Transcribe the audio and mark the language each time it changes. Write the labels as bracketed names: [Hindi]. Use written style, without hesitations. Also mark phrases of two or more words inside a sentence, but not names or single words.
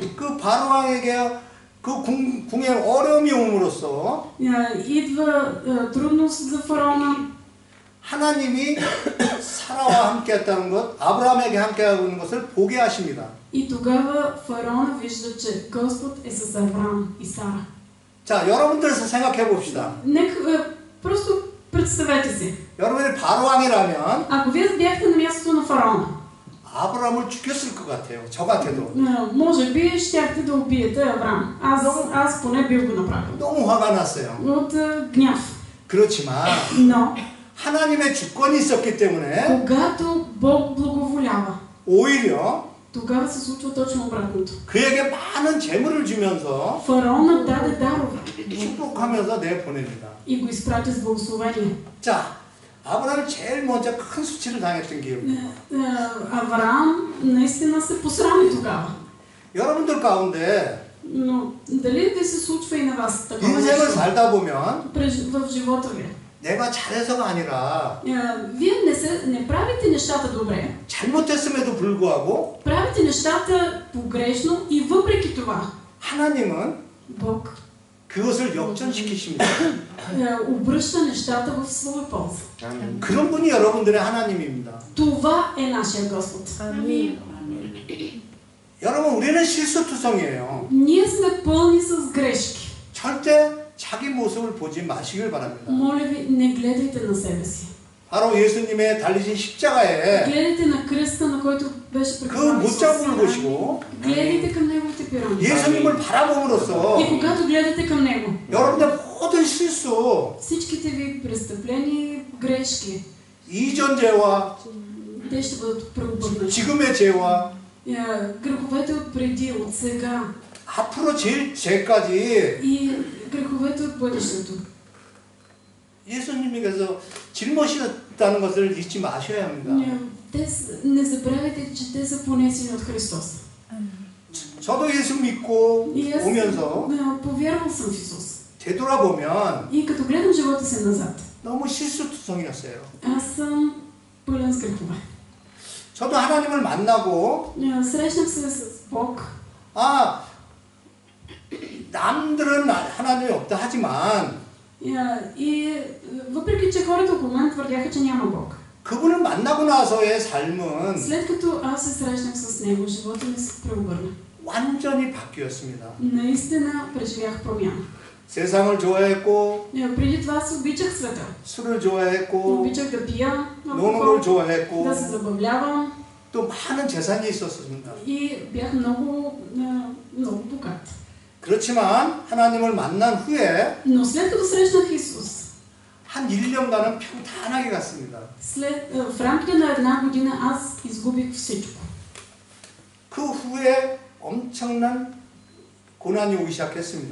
[Korean] 그 바로왕에게 그 궁에 어려움이 옴으로써 [Bulgarian] Идва трудност за фараона. [Korean] 하나님이 사라와 함께했다는 것, 아브라함에게 함께하고 있는 것을 보게 하십니다. [Bulgarian] И тогава фараона вижда, че Господ е с Авраам и Сара. [Korean] 자, 여러분들에서 생각해 봅시다. [Bulgarian] Нека просто представете си. [Korean] 여러분이 바로왕이라면 [Bulgarian] Ако вие бяхте на мястото на фараона, [Korean] 아브라함을 죽였을 것 같아요. 저 같아도. [Bulgarian] може би щяхте да убиете Авраам. Аз поне бих го направил. [Korean] 너무 화가 났어요. [Bulgarian] От гняв. [Korean] 그렇지만 [Bulgarian] Но [Korean] 하나님의 주권이 있었기 때문에 [Bulgarian] когато Бог благоволява, [Korean] 오히려 [Bulgarian] тогава се случва точно обратното. [Korean] 그에게 많은 재물을 주면서 [Bulgarian] Фараонът даде дарове [Korean] 축복하면서 내보냅니다. [Bulgarian] и го изпрати с благословение. [Korean] 자, 아브라함이 제일 먼저 큰 수치를 당했던 기억입니다. [Bulgarian] Авраам наистина се посрами тогава. [Korean] 여러분들 가운데 [Bulgarian] Но дали ви се случва и на вас такова [Korean] 인생을 [Bulgarian] нещо [Korean] 살다 보면 [Bulgarian] в живота ви? [Korean] 내가 잘해서가 아니라 [Bulgarian] Вие не правите нещата добре, [Korean] 잘못했음에도 불구하고 [Bulgarian] правите нещата погрешно и въпреки това [Korean] 하나님은 [Bulgarian] Бог [Korean] 그것을 역전시키십니다. [Bulgarian] обръща нещата в своя полза. [Korean] 그런 분이 여러분들의 하나님입니다. [Bulgarian] Това е нашия Господ. Амин. [Korean] 여러분, 우리는 실수투성이에요. [Bulgarian] Ние сме пълни с грешки. [Korean] 절대 자기 모습을 보지 마시길 바랍니다. [Bulgarian] Моля ви, не гледайте на себе си. [Korean] 바로 예수님의 달리신 십자가에 [Bulgarian] Гледайте на кръста, на който беше [Korean] 그 [Bulgarian] прекаран [Korean] 못자국을 [Bulgarian] Исус. [Korean] 보시고 [Bulgarian] Гледайте към неговите пирамиди. [Korean] 예수님을 바라봄으로써 [Bulgarian] И когато гледате към него, [Korean] 여러분의 모든 실수, [Bulgarian] всичките ви престъпления и грешки, [Korean] 이전 죄와 [Bulgarian] те ще бъдат преобърнати. [Korean] 지금의 죄와 [Bulgarian] Греховете от преди, от сега [Korean] 앞으로 질 죄까지 [Bulgarian] и греховете от бъдещето. [Korean] 예수님께서 짊어지셨다는 것을 잊지 마셔야 합니다. [Bulgarian] Не забравяйте, че те са понесени от Христос. [Korean] 저도 예수 믿고 [Bulgarian] И аз [Korean] 오면서 [Bulgarian] повярвал съм в Исус. [Korean] 되돌아보면 [Bulgarian] И като гледам живота си назад, [Korean] 너무 실수투성이었어요. [Bulgarian] аз съм пълен с грехове. [Korean] 저도 하나님을 만나고 [Bulgarian] Срещнах се с Бог. [Korean] 아 남들은 하나님이 없다 하지만 [Bulgarian] И въпреки, че хората около мен твърдяха, че няма Бог. [Korean] 그분을 만나고 나서의 삶은 [Bulgarian] След като аз се срещнах с Него, живота ми се преобърна. [Korean] 완전히 바뀌었습니다. [Bulgarian] Наистина преживях промяна. [Korean] 세상을 좋아했고 [Bulgarian] Преди това се обичах света. [Korean] 술을 좋아했고 [Bulgarian] Обичах да пия, [Korean] 노는 걸 좋아했고 [Bulgarian] да се забавлявам [Korean] 또 많은 재산이 있었습니다. [Bulgarian] и бях много богат. [Korean] 그렇지만 하나님을 만난 후에 [Bulgarian] Но след като срещнах Исус, [Korean] 한 1년간은 평탄하게 갔습니다. [Bulgarian] в рамките на една година аз изгубих всичко. [Korean] 그 후에 엄청난 고난이 오기 시작했습니다.